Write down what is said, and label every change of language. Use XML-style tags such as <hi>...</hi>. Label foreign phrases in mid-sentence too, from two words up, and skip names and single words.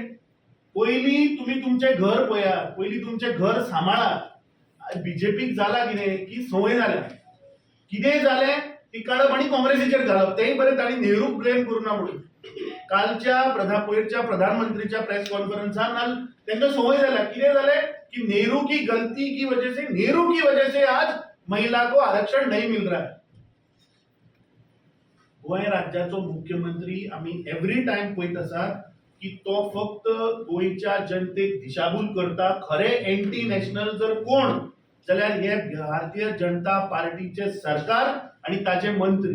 <kok>पयलीं तुमी तुमचे घर पळयात, पयलीं तुमचे घर सांबाळात. बीजेपीक जाला कितें की संवय जाल्या, कितेंय जालें ती काडप आनी काँग्रेसीचेर घालप. तेंय बरें ताणी नेहरूक ब्लेम करूना म्हणून. कालच्या पयरच्या प्रधानमंत्रीच्या प्रेस कॉन्फरन्सान तांकां संवय जाल्या. कितें जालें</kok> <hi>कि नेहरू की गलती की वजह से आज महिला को आरक्षण नहीं मिल रहा है.</hi> <kok>गोंय राज्याचो मुख्यमंत्री आम्ही</kok> <en>every time</en> <kok>पळयत आसात की तो फक्त गोंयच्या जनतेक दिशाभूल करता. खरे</kok> <en>anti national</en> <kok>जर कोण जाल्यार हे भारतीय जनता पार्टीचे सरकार आणि ताचे मंत्री.</kok>